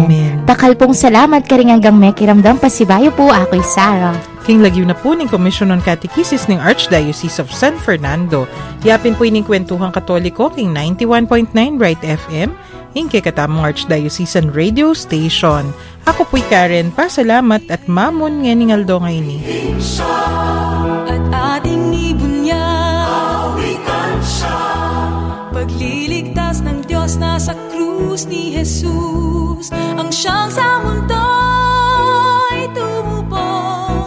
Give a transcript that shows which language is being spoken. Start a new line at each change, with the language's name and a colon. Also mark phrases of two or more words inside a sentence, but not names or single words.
Pampanga: Amen. Takal pong salamat karing hanggang may kiramdam pasibayo po ako'y Sarah. King lagyo na po ng Commission on Catechesis ng Archdiocese of San Fernando. Yapin po ining Kwentuhang Katoliko king 91.9 Bright FM, ing kay katamong Archdiocesan Radio Station. Ako po'y Karen, pasalamat at mamon nga Aldo ngayon ni.
Filipino: At ating ibunyag pagliligtas ng Diyos na sa krus ni Jesus, ang siyang sa mundo'y tumubos.